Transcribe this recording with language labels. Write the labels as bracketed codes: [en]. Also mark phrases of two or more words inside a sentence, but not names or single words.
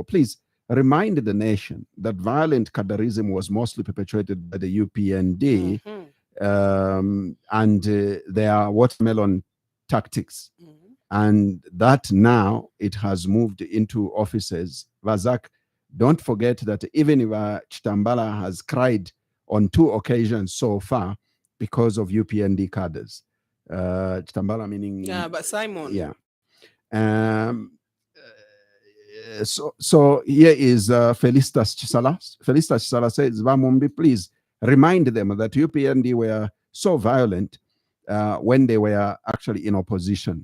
[en] Please remind the nation that violent Kadarism was mostly perpetrated by the UPND and their watermelon tactics. And that now it has moved into offices. Vazak, don't forget that even if Chitambala has cried on 2 occasions so far because of UPND cadres. Chitambala meaning... Yeah, but Simon. Yeah. So here is Felicitas Chisala. Felicitas Chisala says, Mumbi, please remind them that UPND were so violent when they were actually in opposition.